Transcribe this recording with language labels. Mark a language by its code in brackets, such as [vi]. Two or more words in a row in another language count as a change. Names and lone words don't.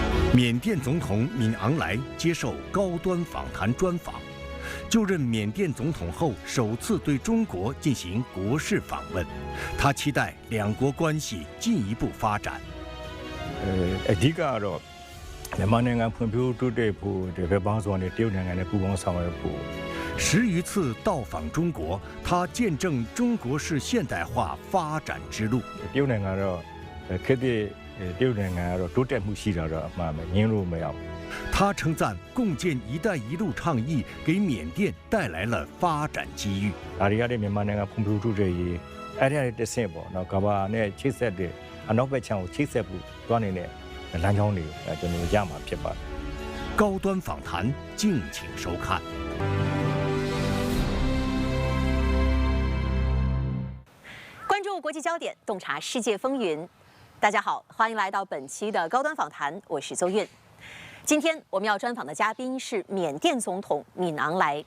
[zh] 缅甸总统敏昂莱接受高端访谈专访，就任缅甸总统后首次对中国进行国事访问，他期待两国关系进一步发展。 [my] အဓိကတော့မြန်မာနိုင်ငံဖွံ့ဖြိုးတိုးတက်ဖို့ဒီဘက်ပေါင်းစုံနဲ့တရုတ်နိုင်ငံနဲ့ပူးပေါင်းဆောင်ရွက်ဖို့ [zh] 10 余次到访中国，他见证中国式现代化发展之路。 [my] တရုတ်နိုင်ငံတော့ခေတ်သစ်တရုတ်နိုင်ငံကတော့တိုးတက်မှုရှိတာတော့အမှန်ပဲငင်းလို့မရဘူး。 [zh] 他称赞共建“一带一路”倡议给缅甸带来了发展机遇。 [my] ဒါတွေကလည်းမြန်မာနိုင်ငံဖွံ့ဖြိုးတိုးတက်ရေးအဲ့ဒီတစ်ဆင့်ပေါ့နော်ကမ္ဘာနဲ့ချိတ်ဆက်တဲ့အနောက်ဘက်ခြမ်းကိုချိတ်ဆက်ဖို့တွန်းနေတဲ့လမ်းကြောင်းတွေကိုကျွန်တော်ရမှာဖြစ်ပါတယ်。 [zh] 高端访谈，敬请收看。关注国际焦点，洞察世界风云。大家好，欢迎来到本期的高端访谈，我是邹韵。今天我们要专访的嘉宾是缅甸总统敏昂莱。